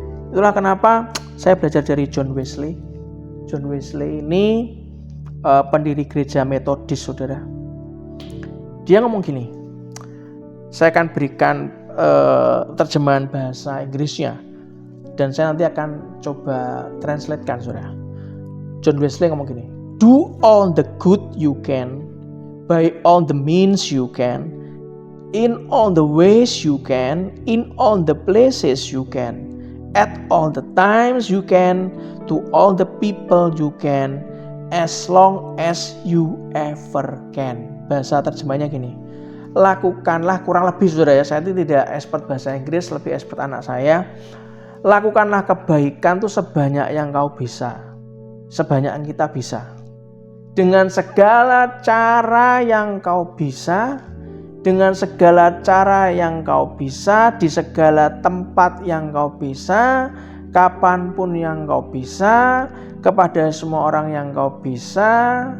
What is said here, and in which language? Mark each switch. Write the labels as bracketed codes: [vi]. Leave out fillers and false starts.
[id] Itulah kenapa saya belajar dari John Wesley. John Wesley ini pendiri gereja Metodis saudara. Dia ngomong gini, saya akan berikan terjemahan bahasa Inggrisnya dan saya nanti akan coba translatekan saudara. John Wesley ngomong gini, [en] do all the good you can, by all the means you can, in all the ways you can, in all the places you can, at all the times you can, to all the people you can, as long as you ever can. [id] Bahasa terjemahnya gini, lakukanlah, kurang lebih saudara ya, saya tidak expert bahasa Inggris, lebih expert anak saya. Lakukanlah kebaikan tuh sebanyak yang kau bisa, sebanyak yang kita bisa, dengan segala cara yang kau bisa, dengan segala cara yang kau bisa, di segala tempat yang kau bisa, kapanpun yang kau bisa, kepada semua orang yang kau bisa.